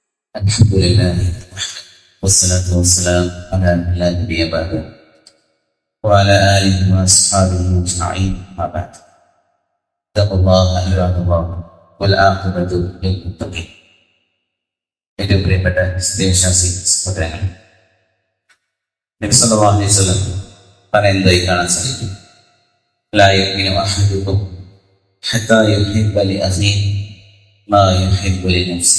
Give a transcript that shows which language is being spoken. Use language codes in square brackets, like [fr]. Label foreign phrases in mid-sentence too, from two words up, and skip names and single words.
[ar] الحمد لله والصلاة والسلام على من لا نبي بعده وعلى آله وأصحابه أجمعين أما بعد اتقوا الله عباد الله والعاقبة للمتقين. [ml] ഏറ്റവും പ്രിയപ്പെട്ട വിശ്വാസി സഹോദരങ്ങൾ, നബി [ar] صلى الله عليه وسلم [ml] പറയുന്നതായി കാണാൻ സാധിക്കും. [ar] لا يؤمن أحدكم حتى يحب لأخيه ما يحب لنفسه.